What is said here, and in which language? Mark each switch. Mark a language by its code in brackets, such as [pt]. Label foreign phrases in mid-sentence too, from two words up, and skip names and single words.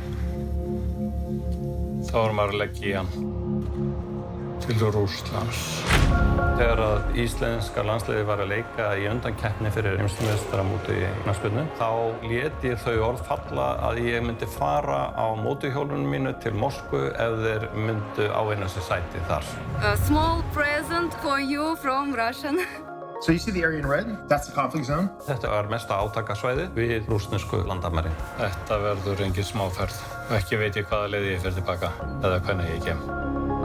[is] Þá var maður að leggja í hann til Rússlands. Þegar að íslenska landsliðið var að leika í undankeppni fyrir heimsmeistaramótið í knattspyrnu, þá lét ég þau orð falla að ég myndi fara á mótorhjólinu mínu til Moskvu ef þeir myndu ávinna sér sæti þar. [en] A small present for you from Russian. So you see the area in red? That's the conflict zone? [is] Þetta var mesta átakasvæði við rússnesku landamærin. Þetta verður engin smáferð og ekki veit ég hvaða leið ég fer tilbaka eða hvernig ég kem.